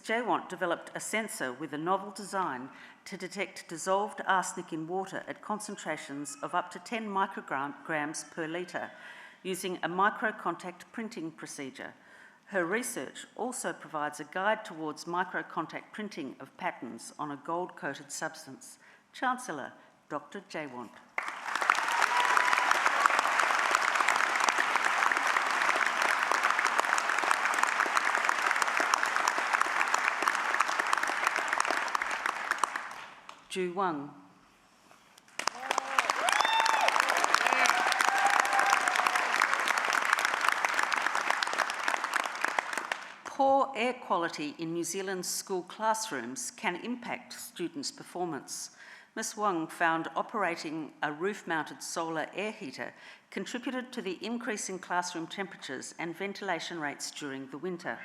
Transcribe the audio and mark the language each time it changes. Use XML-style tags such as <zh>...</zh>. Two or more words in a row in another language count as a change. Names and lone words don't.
<en>Jaywant developed a sensor with a novel design to detect dissolved arsenic in water at concentrations of up to 10 micrograms per litre using a microcontact printing procedure. Her research also provides a guide towards microcontact printing of patterns on a gold-coated substance. Chancellor, Dr. Jaywant. Ju Wang. Poor air quality in New Zealand's school classrooms can impact students' performance. Ms. Wang found operating a roof-mounted solar air heater contributed to the increase in classroom temperatures and ventilation rates during the winter.</en>